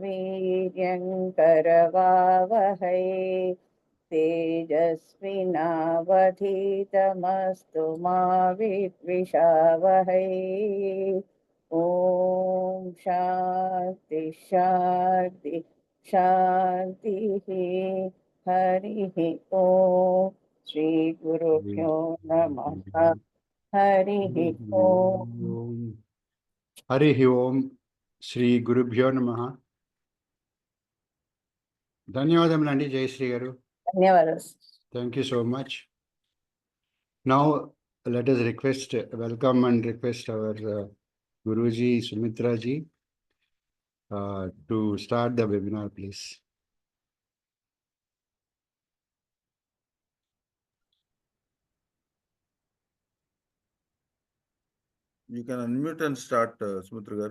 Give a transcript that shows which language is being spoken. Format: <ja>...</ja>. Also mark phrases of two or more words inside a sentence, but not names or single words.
<sa>वीर्यङ्करवावहै तेजस्विनावधीतमस्तु मा विद्विषावहै ॐ शान्ति शान्ति शान्तिः हरिः ॐ श्रीगुरुभ्यो नमः हरिः ॐ हरिः ओम శ్రీ గురుభ్యో నమః.</sa> <te>ధన్యవాదములండి జయశ్రీ గారు. ధన్యవాదాలు.</te> <en>Thank you so much. Now let us welcome and request our Guruji Sumitra ji to start the webinar, please. You can unmute and start, Sumitra garu.</en>